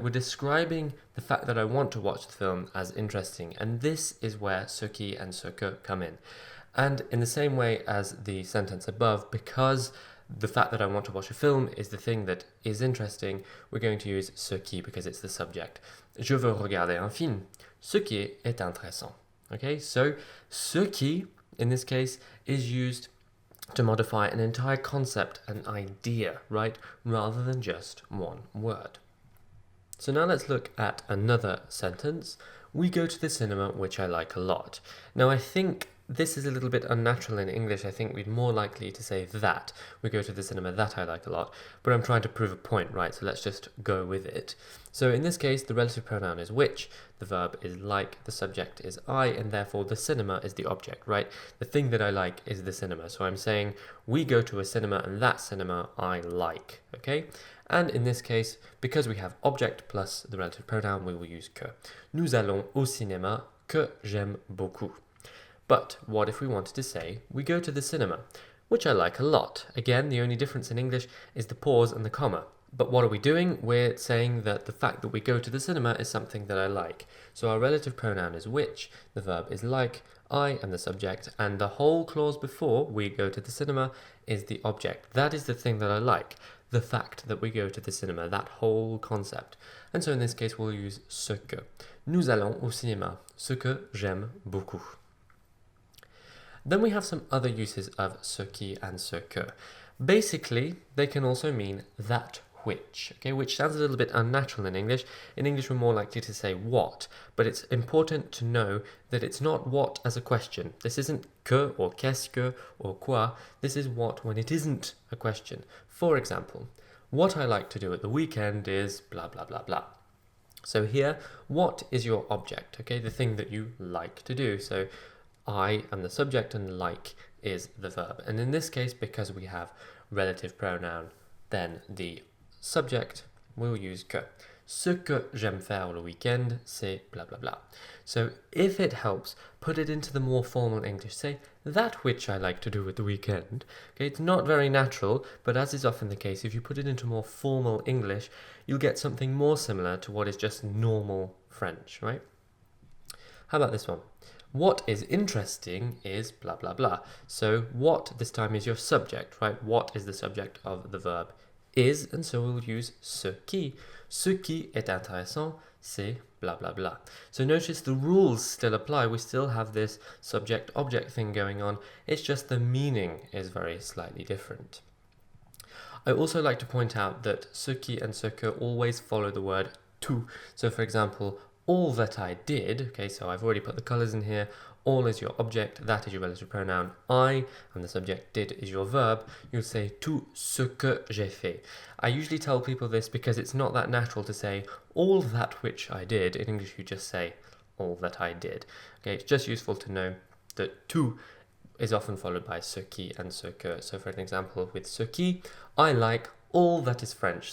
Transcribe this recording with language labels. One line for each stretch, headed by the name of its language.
English: We're describing the fact that I want to watch the film as interesting, and this is where ce qui and ce que come in. And in the same way as the sentence above, because the fact that I want to watch a film is the thing that is interesting, we're going to use ce qui because it's the subject.
French: Je veux regarder un film, ce qui est intéressant.
English: Okay, so ce qui, in this case, is used to modify an entire concept, an idea, right? Rather than just one word. So now let's look at another sentence. We go to the cinema, which I like a lot. Now I think this is a little bit unnatural in English. I think we'd more likely to say that. We go to the cinema that I like a lot. But I'm trying to prove a point, right? So let's just go with it. So in this case, the relative pronoun is which, the verb is like, the subject is I, and therefore the cinema is the object, right? The thing that I like is the cinema. So I'm saying we go to a cinema and that cinema I like, okay? And in this case, because we have object plus the relative pronoun, we will use que.
French: Nous allons au cinéma que j'aime beaucoup.
English: But what if we wanted to say, we go to the cinema, which I like a lot. Again, the only difference in English is the pause and the comma. But what are we doing? We're saying that the fact that we go to the cinema is something that I like. So our relative pronoun is which, the verb is like, I am the subject, and the whole clause before we go to the cinema is the object. That is the thing that I like, the fact that we go to the cinema, that whole concept. And so in this case, we'll use ce que.
French: Nous allons au cinéma, ce que j'aime beaucoup.
English: Then we have some other uses of ce qui and ce que. Basically, they can also mean that which, okay, which sounds a little bit unnatural in English. In English, we're more likely to say what, but it's important to know that it's not what as a question. This isn't que or qu'est-ce que or quoi. This is what when it isn't a question. For example, what I like to do at the weekend is blah, blah, blah, blah. So here, what is your object, okay, the thing that you like to do. So I am the subject and like is the verb. And in this case, because we have relative pronoun, then the subject will use que.
French: Ce que j'aime faire le week-end, c'est blah blah blah.
English: So if it helps, put it into the more formal English. Say, that which I like to do at the weekend. Okay, it's not very natural, but as is often the case, if you put it into more formal English, you'll get something more similar to what is just normal French, right? How about this one? What is interesting is blah blah blah. So what this time is your subject, right? What is the subject of the verb is, and so we'll use ce qui.
French: Ce qui est intéressant, c'est blah blah blah.
English: So notice the rules still apply. We still have this subject-object thing going on. It's just the meaning is very slightly different. I also like to point out that ce qui and ce que always follow the word tout. So for example, all that I did, okay, so I've already put the colours in here. All is your object, that is your relative pronoun. I, and the subject did is your verb. You'll say
French: tout ce que j'ai fait.
English: I usually tell people this because it's not that natural to say all that which I did. In English, you just say all that I did. Okay, it's just useful to know that tout is often followed by ce qui and ce que. So for an example, with ce qui, I like all that is French.